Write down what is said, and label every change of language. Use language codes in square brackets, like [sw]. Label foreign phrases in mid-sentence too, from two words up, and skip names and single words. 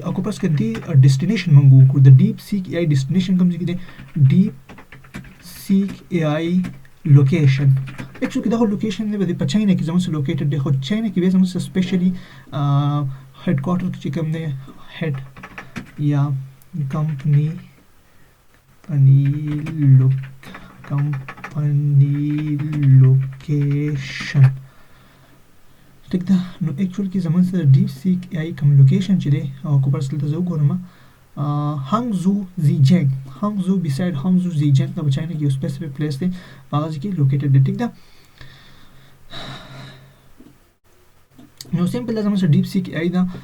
[ps] او که فرض کړئ دې، ا، ډیسټینیشن موږ وګورو، د ډیپ سیک ای ډیسټینیشن کوم ځای کې دی؟ [en] DeepSeek AI location. [ps] اکچوال کې دا خو لوکیشن دی، په چاینا کې زموږ سره لوکیټډ دی، خو چاینا کې بیا زموږ سره سپیشلی، ا، [en] headquarter [ps] چې کوم دی، هیډ یا کمپنی، کمپنی لوک-، [en] company location. [ps] ټیک ده، نو اکچوال کې زموږ سره ډیپ سیک ای کوم لوکیشن چې دی، او که فرض دلته زه وګورم، ا، هانګزو زیجینګ، هانګزو beside هانګزو زیجینګ، دا په چاینا کې یو [en] specific place [ps] دی، په هغه ځای کې لوکیټډ دی. ټیک ده، نو سمپل دا زموږ سره ډیپ سیک اے آی ده.